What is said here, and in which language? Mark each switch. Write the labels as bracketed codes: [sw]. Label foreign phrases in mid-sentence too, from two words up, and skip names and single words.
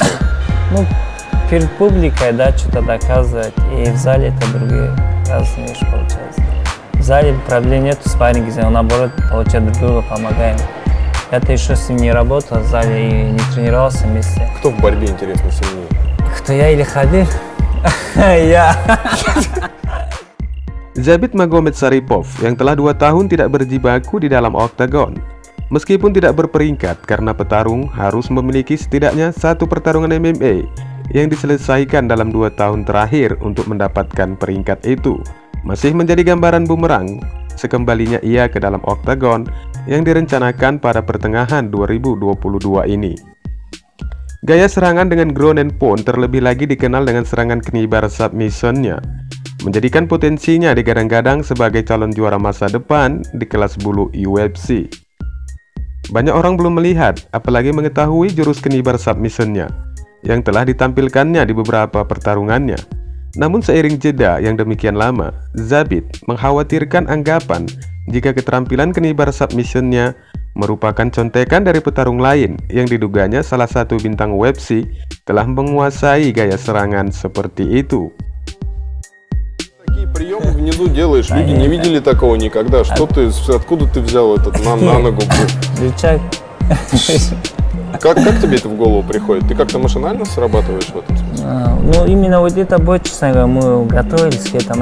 [ru] Ну, перед публикой, да, что-то доказывать, и в зале это другие разные вещи получаются. В зале проблем нет, в спарринге, наоборот, получать друг друга помогаем. Я-то еще с ним не работал в зале и не тренировался вместе. Кто в борьбе, интересно, сильнее? Кто, я или Khabib? Ya. [id] Zabit Magomedsarypov yang telah 2 tahun tidak berjibaku di dalam oktagon, meskipun tidak berperingkat karena petarung harus memiliki setidaknya 1 pertarungan MMA yang diselesaikan dalam 2 tahun terakhir untuk mendapatkan peringkat itu, masih menjadi gambaran bumerang sekembalinya ia ke dalam oktagon yang direncanakan pada pertengahan 2022 ini. Gaya serangan dengan [en] ground and pound [id] terlebih lagi dikenal dengan serangan kenibar submissionnya, menjadikan potensinya digadang-gadang sebagai calon juara masa depan di kelas bulu UFC. Banyak orang belum melihat, apalagi mengetahui jurus kenibar submissionnya yang telah ditampilkannya di beberapa pertarungannya. Namun seiring jeda yang demikian lama, Zabit mengkhawatirkan anggapan jika keterampilan kenibar submissionnya merupakan contekan dari petarung lain yang diduganya salah satu bintang UFC telah menguasai gaya serangan seperti itu. [ru] Такие приемы внизу делаешь, люди не видели такого никогда. Что ты, откуда ты взял этот на ногу? Рычаг. Как тебе это в голову приходит? Ты как-то машинально срабатываешь в этом смысле? Ну, именно вот это бой, честно говоря, мы готовились к этому.